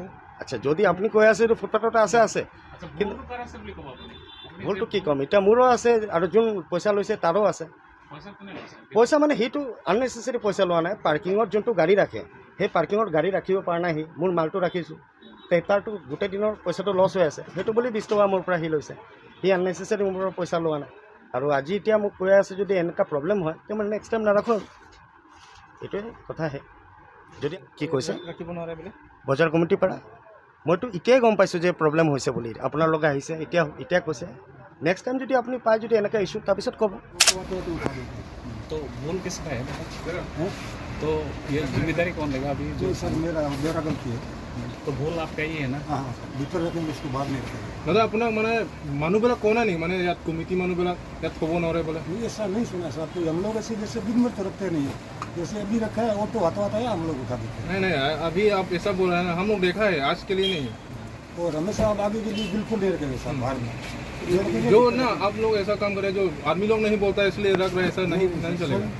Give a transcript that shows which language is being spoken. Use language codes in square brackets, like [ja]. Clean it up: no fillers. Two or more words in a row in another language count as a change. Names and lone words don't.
[as] আচ্ছা যদি আপুনি কৈ আছে এইটো ফুটপাথতে আছে কিন্তু ভুলটো কি ক'ম এতিয়া মোৰো আছে আৰু যোন পইচা লৈছে তাৰো আছে পইচা মানে সেইটো আননেচেচাৰী পইচা লোৱা নাই পাৰ্কিঙত যোনটো গাড়ী ৰাখে সেই পাৰ্কিঙত গাড়ী ৰাখিব পৰা নাই সি মোৰ মালটো ৰাখিছোঁ তাৰটো গোটেই দিনৰ পইচাটো লছ হৈ আছে সেইটো বুলি 20 টকা মোৰ পৰা সি লৈছে সি আননেচেচাৰী মোৰ পৰা পইচা লোৱা নাই আৰু আজি এতিয়া মোক কৈ আছে যদি এনেকুৱা প্ৰব্লেম হয় তেতিয়া মই নেক্সট টাইম নাৰাখোঁ এইটোৱে কথাহে যদি কি কৈছে ৰাখিব নোৱাৰে বুলি বজাৰ কমিটিৰ পৰা মইতো এতিয়াই গম পাইছোঁ যে প্ৰব্লেম হৈছে বুলি আপোনালোকে আহিছে এতিয়া কৈছে [en] next time [as] যদি আপনি পায় যদি এনেকা ইস্যু তাৰপিছত ক'ব [hi] तो भूल किसका है तो ये जिम्मेदारी कौन लेगा अभी जो सर मेरा गलती है तो भूल आपका ही है ना। हाँ भीतर रखेंगे, इसको बाहर नहीं रखेंगे। [as] দাদা আপোনাক মানে মানুহবিলাক কোৱা নাই নেকি মানে ইয়াত কমিটি মানুহবিলাক ইয়াত থ'ব নোৱাৰে বোলে? [hi] नहीं ऐसा नहीं सुना सर, तो हम लोग ऐसे जैसे दिन भर तो रखते नहीं है, जैसे अभी रखा है ऑटो आता आता है हम लोग उठा देते हैं। नहीं नहीं अभी आप ऐसा बोल रहे हैं, हम लोग देखा है, आज के लिए नहीं। और हमेशा आप आगे के लिए बिल्कुल नहीं रखेंगे सर बाहर में। ये रखेंगे जो ना आप लोग ऐसा काम करें जो आदमी लोग नहीं बोलता है इसलिए रख रहे हैं, ऐसा नहीं चलेगा।